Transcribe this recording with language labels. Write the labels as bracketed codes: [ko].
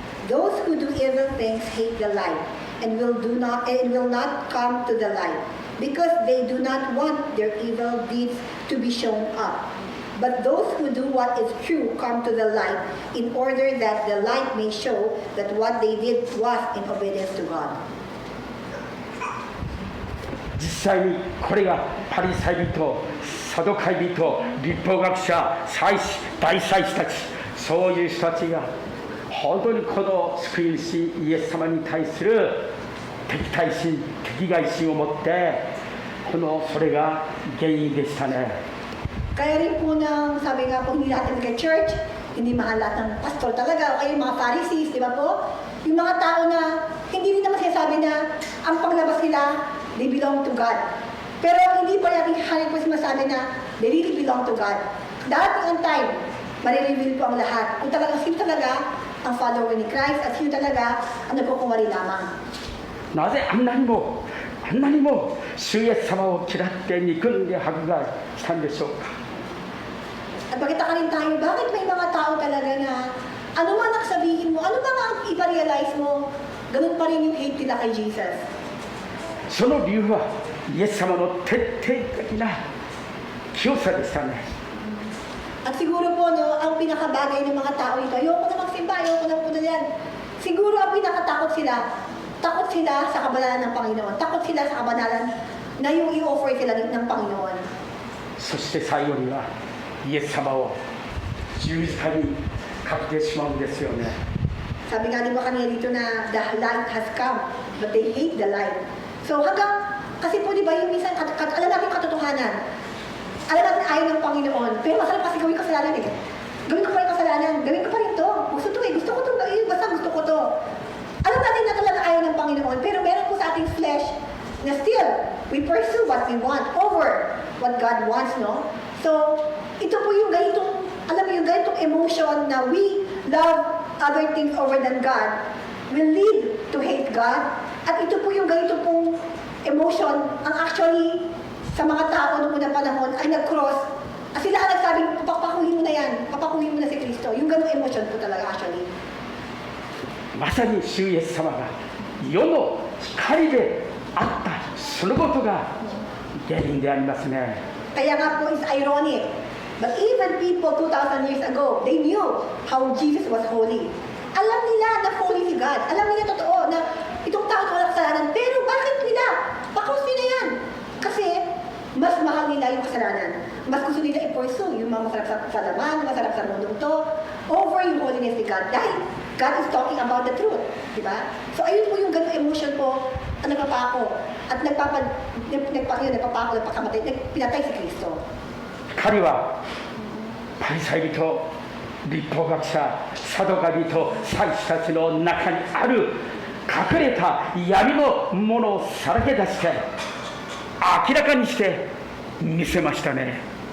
[en] Those who do evil things hate the light, and will not come to the light, because they do not want their evil deeds to be shown up. But those who do what is true come to the light, in order that the light may show that what they did was in obedience to God. [ja] 実際にこれがパリサイ人、サドカイ人、律法学者、祭司、大祭司たち、そういう人たちが本当にこの救い主イエス様に対する敵対心、敵外心を持ってそれが原因でしたね。 [tl] Kaya rin po nang sabi nga po, hindi natin nag-church, hindi mahal lahat ng pastor talaga, o kaya yung mga Pharisees, di ba po? Yung mga tao na hindi rin naman sinasabi na ang paglabas nila, [en] they belong to God. [tl] Pero hindi pa natin halit po sinasabi na [en] they really belong to God. [tl] Darating ang time, marireveal po ang lahat. Kung talagang sino talaga ang follower ni Christ at sino talaga ang nagkukumari lamang. [ja] なぜあんなにも主イエス様を嫌って憎んで迫害したんでしょうか。 [tl] At magkita ka rin tayo, bakit may mga tao talaga na ano man ang sabihin mo, ano man ang iparealize mo, ganun pa rin yung hate nila kay Jesus. [ja] その理由はイエス様の徹底的な清さでしたね。 [tl] At siguro po, no, ang pinakabagay ng mga tao ito, ayoko na magsimba, ayoko na po na yan. Siguro ang pinakatakot sila, takot sila sa kabanalan ng Panginoon, takot sila sa kabanalan na yung i-offer sila ng Panginoon. [ja] そして最後にはイエス様を十字架にかけてしまうんですよね。 [tl] Sabi nga di ba kanina dito na [en] the light has come, but they hate the light. [tl] So hanggang, kasi po di ba yung minsan, alam natin katotohanan, alam natin ayaw ng Panginoon, pero masarap kasi gawin kasalanan eh. Gawin ko pa rin kasalanan, gawin ko pa rin to. Gusto ko to, basta gusto ko to. Alam natin na talaga ayaw ng Panginoon, pero meron po sa ating flesh na [en] still, we pursue what we want over what God wants, [tl] no? So, ito po yung ganitong, alam mo yung ganitong emotion na [en] we love other things over than God will lead to hate God. [tl] At ito po yung ganito pong emotion ang actually sa mga tao noong unang panahon ay nag-cross. At sila ang nagsabing, papakuhin mo na yan, papakuhin mo na si Kristo. Yung ganong emotion po talaga actually. [ja] まさに主イエス様が世の光であったそのことが原因でありますね。 [tl] Kaya nga po, [en] it's ironic. But even people 2,000 years ago, they knew how Jesus was holy. [tl] Alam nila na holy si God. Alam nila totoo na itong tao na walang kasalanan. Pero bakit nila? Pakos nila yan. Kasi mas mahal nila yung kasalanan. Mas gusto nila i-pursue yung mga masarap sa laman, masarap sa mundong to, over yung holiness ni God. [en] Dahil God is talking about the truth. [tl] Di ba? So ayun po yung ganung emotion po ang nagpapako. At nagpakamatay, pinatay si Kristo. [ja] 彼はパリサイ人、律法学者、サドカ人、祭司たちの中にある隠れた闇のものをさらけ出して明らかにして見せましたね。